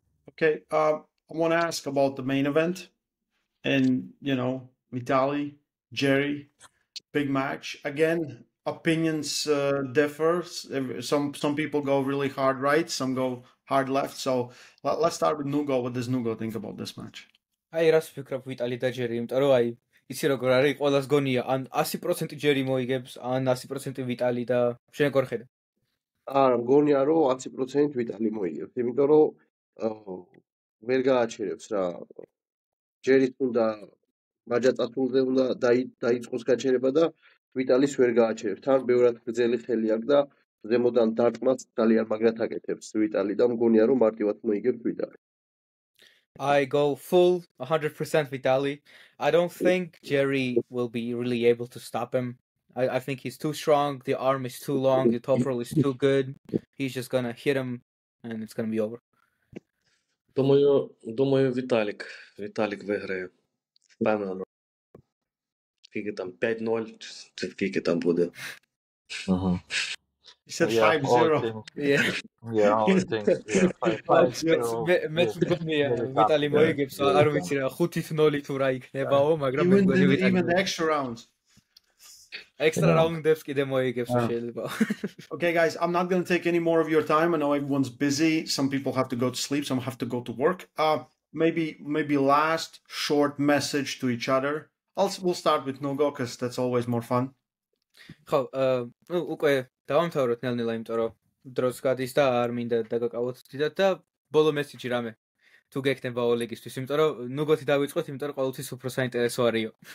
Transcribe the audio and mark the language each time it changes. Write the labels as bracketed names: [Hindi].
[English] Okay, I want to ask about the main event. And, Vitaly, Jerry, big match. Again, opinions differ. Some people go really hard right, some go hard left. So let's start with Nugo. What does Nugo think about this match? [Georgian] აი რას ვფიქრობ ვიტალი და ჯერი, იმიტომ რომ აი იცი როგორ არის, ყველას გონია ან 100% ჯერი მოიგებს, ან 100% ვიტალი და შენ როგორ ხედავ? არა, მგონია რომ 100% ვიტალი მოიგებს, იმიტომ რომ ვერ გააჩერებს რა. ჯერის უნდა მაჯაწათულზე უნდა დაიწყოს გაჩერება და ვიტალის ვერ გააჩერებს. თან ბევრად გრძელი ხელი აქვს და ზემოდან დარტყმას ძალიან მაგრად აკეთებს ვიტალი და მგონია რომ მარტივად მოიგებს ვიტალი. [English] I go full 100% Vitaly. I don't think Jerry will be really able to stop him. I think he's too strong. The arm is too long. The top roll is too good. He's just gonna hit him, and it's gonna be over. [Ukrainian] Думаю, Віталік виграє. Впевнено. Скільки там, 5-0, чи скільки там буде? Ага. [English] He said 5-0. Yeah, all things. 5-5. [Georgian] მე თვითონია ვიტალი მოიგებს, არ ვიცი რა 5-0 თუ რა იქნებაო, მაგრამ მე მგონი ვიტალი [English] even the extra rounds. [Georgian] Extra round-ებს კიდე მოიგებს შეიძლება. [English] Okay, guys, I'm not going to take any more of your time. I know everyone's busy. Some people have to go to sleep. Some have to go to work. Maybe last short message to each other. We'll start with Nugo because that's always more fun. [Georgian] ხო, ну, უკვე დავამთავროთ ნელ-ნელა, იმიტომ რომ დროს გადის და არ მინდა დაგაკავოთ დიდად და ბოლო მესიჯი რამე თუ გექნება ოლეგისთვის, იმიტომ რომ ნუგოთი დავიწყოთ, იმიტომ რომ ყოველთვის უფრო საინტერესო არისო.